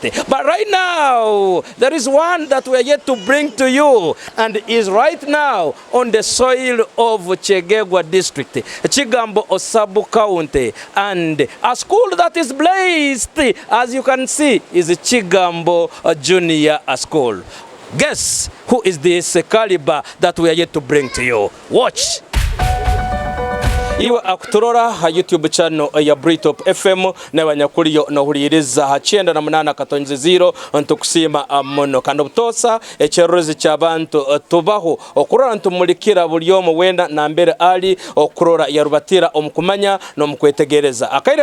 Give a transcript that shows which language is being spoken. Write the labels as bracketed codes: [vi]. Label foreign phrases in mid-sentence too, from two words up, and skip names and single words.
[en] But right now, there is one that we are yet to bring to you, and is right now on the soil of Kyegegwa district, KIGAMBO Osabu County, and a school that is blessed, as you can see, is KIGAMBO Junior School. Guess who is this caliber that we are yet to bring to you? Watch. [ttj] Iwe akuturora ha YouTube channel ya Peruth FM na banyakuliyo no huliriza ha 98.0 ntukusima mono kandi butosa ekyerorezi ky'abantu tubaho okurora ntumulikira buli omu wenda na mbere ali okurora yarubatira omukumanya no mukwetegereza akaire